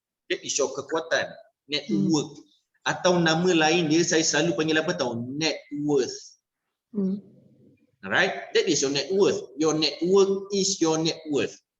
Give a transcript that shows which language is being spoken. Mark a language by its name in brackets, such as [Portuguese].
[English] That is your [Malay] kekuatan, [English] network. [Malay] Atau nama lain dia saya selalu panggil apa tahu? [English] Net worth. Alright, that is your net worth. Your network is your net worth.